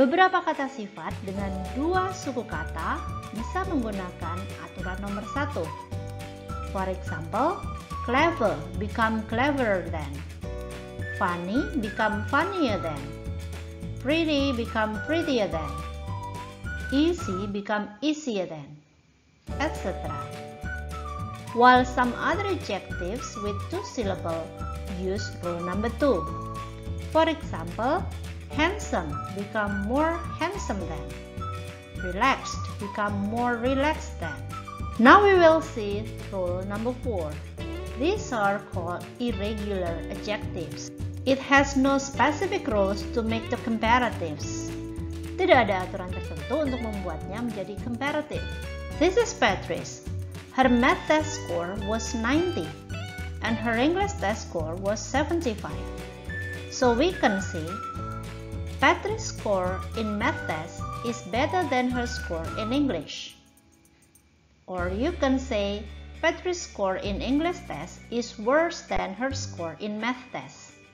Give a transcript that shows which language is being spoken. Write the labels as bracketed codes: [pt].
[id] Beberapa kata sifat dengan 2 suku kata bisa menggunakan aturan nomor 1. [en] For example, clever become cleverer than. Funny become funnier than. Pretty become prettier than. Easy become easier than, etc. While some other adjectives with 2 syllables use rule number 2. For example, handsome become more handsome than. Relaxed become more relaxed than. Now we will see rule number 4. These are called irregular adjectives. It has no specific rules to make the comparatives. [id] Tidak ada aturan tertentu untuk membuatnya menjadi comparative. [en] This is Patrice. Her math test score was 90 and her English test score was 75. So we can say Patrice's score in math test is better than her score in English. Or you can say Patrice's score in English test is worse than her score in math test.